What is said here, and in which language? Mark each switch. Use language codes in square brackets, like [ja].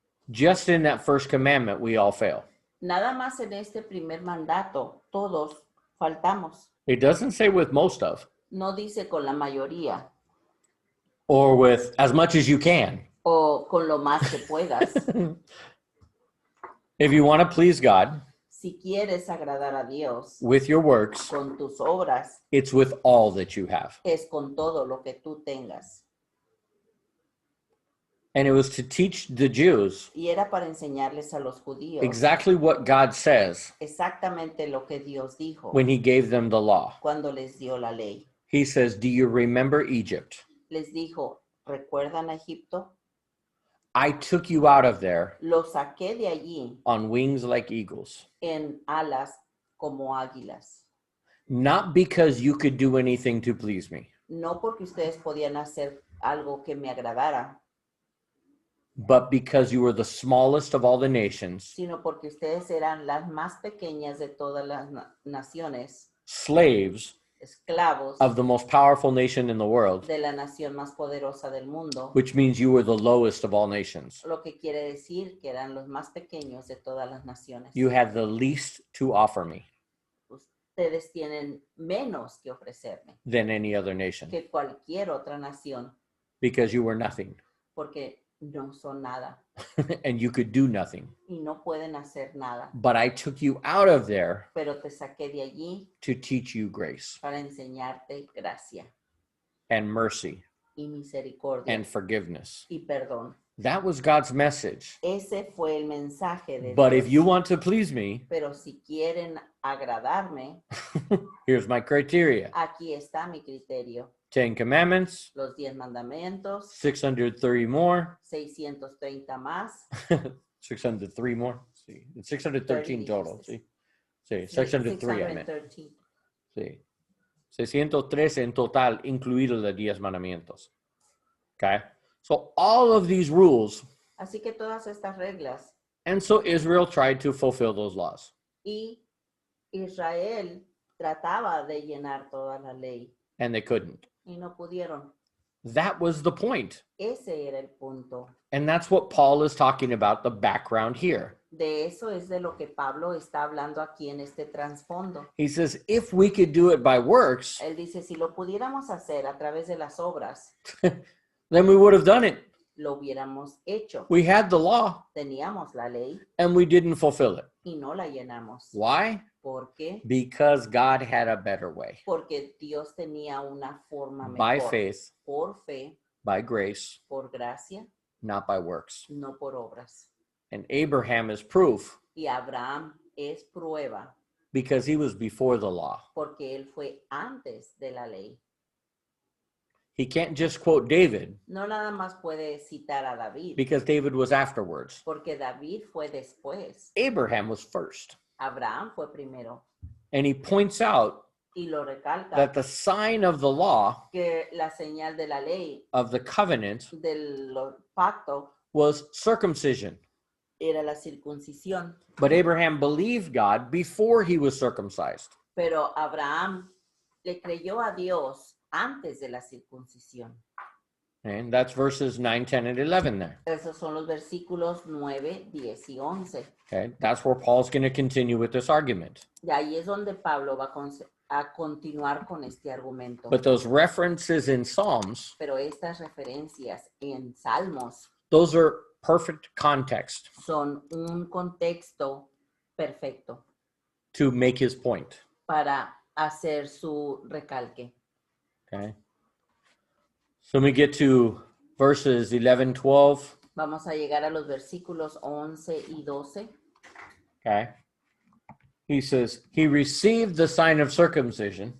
[en] Just in that first commandment, we all fail. [es] Nada más en este primer mandato, todos faltamos. [en] It doesn't say with most of [es] No dice con la mayoría [en] or with as much as you can. [es] o con lo más que puedas. [en] If you want to please God [es] Si quieres agradar a Dios [en] with your works, [es] con tus obras, [en] it's with all that you have. [es] es con todo lo que tú tengas. [en] And it was to teach the Jews [es] Y era para enseñarles a los judíos [en] exactly what God says [es] exactamente lo que Dios dijo [en] when he gave them the law. [es] cuando les dio la ley. [en] He says, do you remember Egypt? [es] Les dijo, ¿recuerdan a Egipto? [en] I took you out of there [es] Lo saqué de allí [en] on wings like eagles, [es] en alas como águilas. [en] not because you could do anything to please me, [es] No porque ustedes podían hacer algo que me agradara, [en] but because you were the smallest of all the nations, [es] sino porque ustedes eran las más pequeñas de todas las naciones, [en] slaves [es] esclavos [en] of the most powerful nation in the world, [es] de la nación más poderosa del mundo, [en] which means you were the lowest of all nations. [es] lo que quiere decir que eran los más pequeños de todas las naciones. [en] You had the least to offer me [es] Ustedes tienen menos que ofrecerme [en] than any other nation [es] que cualquier otra nación, [en] because you were nothing [es] porque no son nada [en] and you could do nothing. [es] y no pueden hacer nada. [en] But I took you out of there [es] Pero te saqué de allí [en] to teach you grace [es] para enseñarte gracia [en] and mercy [es] y misericordia [en] and forgiveness. [es] y perdón. [en] That was God's message. [es] Ese fue el mensaje de [en] But [es] Dios. [en] if you want to please me, [es] Pero si quieren agradarme, [en] here's my criteria. [es] aquí está mi criterio. [en] 10 commandments, [es] Los 10 mandamientos, [en] 630 more, [es] 630 más, [en] 603 more. See, it's 613 total. See, 603 I meant. [es] 613. Sí. 613 en total, incluidos los 10 mandamientos. [en] Okay? So all of these rules, [es] Así que todas estas reglas [en] and so Israel tried to fulfill those laws. [es] y Israel trataba de llenar toda la ley [en] And they couldn't. [es] y no pudieron. [en] That was the point. [es] Ese era el punto. [en] And that's what Paul is talking about, the background here. [es] De eso es de lo que Pablo está hablando aquí en este trasfondo. [en] He says, if we could do it by works, [es] Él dice, si lo pudiéramos hacer a través de las obras, [en] then we would have done it. [es] lo hubiéramos hecho. [en] We had the law [es] Teníamos la ley [en] and we didn't fulfill it. [es] y no la llenamos. [en] Why? [es] ¿Por qué? [en] Because God had a better way. [es] Porque Dios tenía una forma [en] By [es] mejor. [en] faith, [es] Por fe, [en] by grace, [es] por gracia, [en] not by works. [es] no por obras. [en] And Abraham is proof [es] Y Abraham es prueba [en] because he was before the law. [es] porque él fue antes de la ley. [en] He can't just quote David [es] No nada más puede citar a David, [en] because David was afterwards. [es] porque David fue después. [en] Abraham was first. [es] Abraham fue primero. [en] And he points out [es] Y lo recalca [en] that the sign of the law, [es] que la señal de la ley, [en] of the covenant, [es] del pacto, [en] was circumcision. [es] era la circuncisión. [en] But Abraham believed God before he was circumcised. [es] Pero Abraham le creyó a Dios antes de la circuncisión. [en] And that's verses 9, 10, and 11 there. [es] Esos son los versículos 9, 10 y 11. [en] Okay, that's where Paul's going to continue with this argument. [es] Y ahí es donde Pablo va a continuar con este argumento. [en] But those references in Psalms, [es] Pero estas referencias en Salmos [en] those are perfect context [es] son un contexto perfecto [en] to make his point. [es] para hacer su recalque. [en] Okay. So when we get to verses 11, 12, [es] Vamos a llegar a los versículos 11 y 12. [en] okay. He says, he received the sign of circumcision